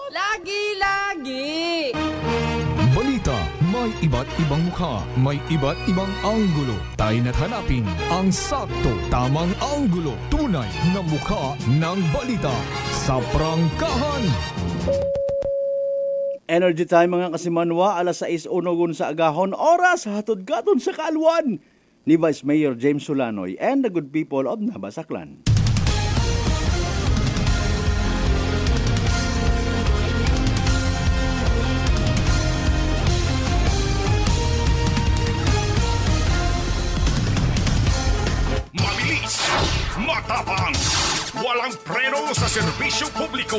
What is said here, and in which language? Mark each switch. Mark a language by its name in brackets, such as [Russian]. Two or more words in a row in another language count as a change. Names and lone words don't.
[Filipino] Lagi-lagi! Balita, may iba't ibang mukha, may iba't ibang anggulo. Tayo na't hanapin ang sakto, tamang anggulo, tunay na mukha ng balita sa prangkahan. [English] Energy time [Alabama] mga kasimanwa, alas 6:01 sa agahon, oras hatod-gaton sa kaalwan ni Vice Mayor James Solanoy [English] and the good people of Nabasaklan. [Filipino] Mabilis, matapang, walang preno sa serbisyo publiko.